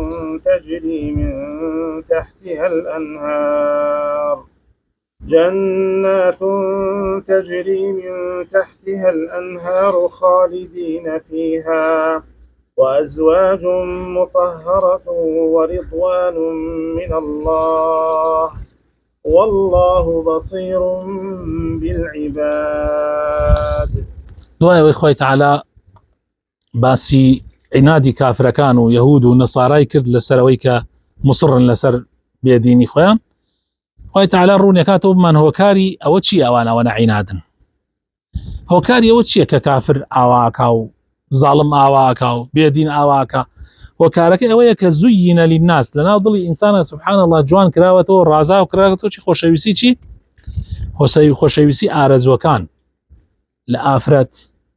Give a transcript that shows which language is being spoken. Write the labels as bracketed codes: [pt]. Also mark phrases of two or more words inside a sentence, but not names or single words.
[ar] تجري من تحتها الأنهار خالدين فيها وأزواج مطهرة ورضوان من الله والله بصير بالعباد. [ckb] دوای ئەوەی خۆی تەعالا باسی عنادی کافرەکان و یەهود و نەسارای کرد لەسەرەوەی کە مصرن لەسەر بێدینی خۆیان خۆی تەعالا ڕوونەکاتەوە بمان هۆکاری ئەوە چی ئەوانەوە عنادن هۆکاری ئەوە چییە کە کافر ئاواکە و زاڵم ئاواکە و بێدین ئاواکە هۆکارەکە ئەوەیە کە [ar] زوینە للناس [ckb] لەناو دڵی ئینسانە [ar] سبحان الله [ckb] جوان کراوەتەوە ڕازا و کراوەتەوە چی خۆشەویستی چی خۆشەویستی ئارەزوەکان لە ئافرەت